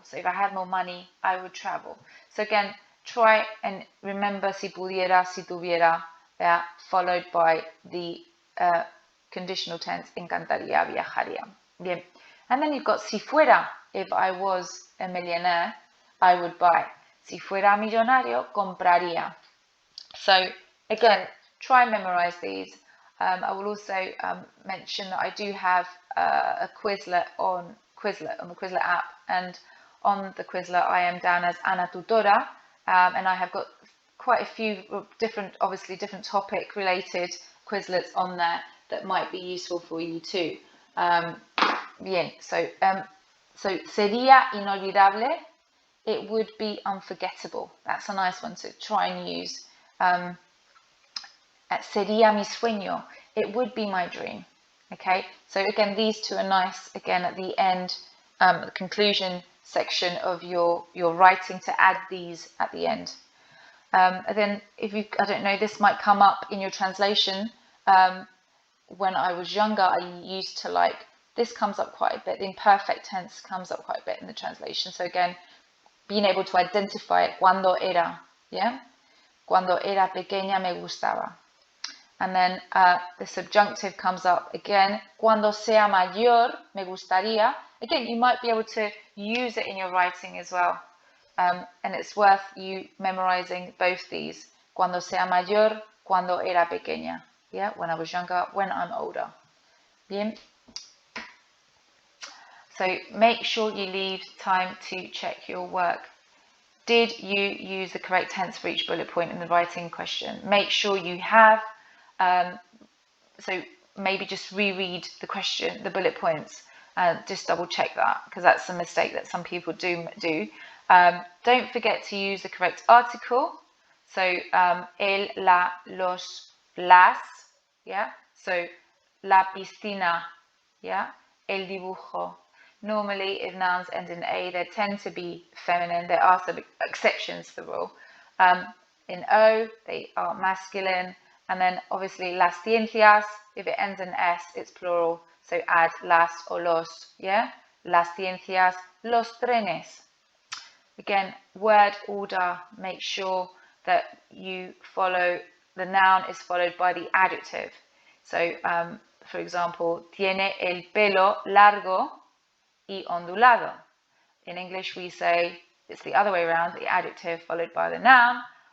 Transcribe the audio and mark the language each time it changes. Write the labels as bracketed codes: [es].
[en] So if I had more money, I would travel. So again, try and remember [es] si pudiera, si tuviera, [en] followed by the conditional tense, [es] encantaría, viajaría. Bien. [en] And then you've got [es] si fuera, [en] if I was a millionaire, I would buy. [es] Si fuera millonario, compraría. [en] So again, try and memorize these. I will also mention that I do have a Quizlet on the Quizlet app, and on the Quizlet I am down as Ana Tutora, and I have got quite a few different topic related Quizlets on there that might be useful for you too. [es] Bien, so sería inolvidable. [en] It would be unforgettable. That's a nice one to try and use. [es] Sería mi sueño. [en] It would be my dream. Okay, so again, these two are nice. Again, at the end, the conclusion section of your writing, to add these at the end. And then, I don't know, this might come up in your translation. When I was younger, I used to this comes up quite a bit. The imperfect tense comes up quite a bit in the translation. So again, being able to identify it, [es] cuando era, [en] yeah? [es] Cuando era pequeña me gustaba. [en] And then the subjunctive comes up again, [es] cuando sea mayor me gustaría. [en] Again, you might be able to use it in your writing as well. And it's worth you memorizing both these. [es] Cuando sea mayor, cuando era pequeña. [en] Yeah, when I was younger, when I'm older. [es] Bien. [en] So make sure you leave time to check your work. Did you use the correct tense for each bullet point in the writing question? Make sure you have. So maybe just reread the question, the bullet points, just double check that, because that's a mistake that some people do. Don't forget to use the correct article. So [es] el, la, los, las, [en] yeah. [es] So la piscina, yeah. El dibujo. [en] Normally, if nouns end in a, they tend to be feminine. There are some exceptions to the rule. In o, they are masculine. And then obviously [es] las ciencias, [en] if it ends in s, it's plural. So add las or los, yeah? [es] Las ciencias, los trenes. [en] Again, word order, make sure that you follow, the noun is followed by the adjective. So, for example, [es] tiene el pelo largo y ondulado. [en] In English, we say it's the other way around, the adjective followed by the noun.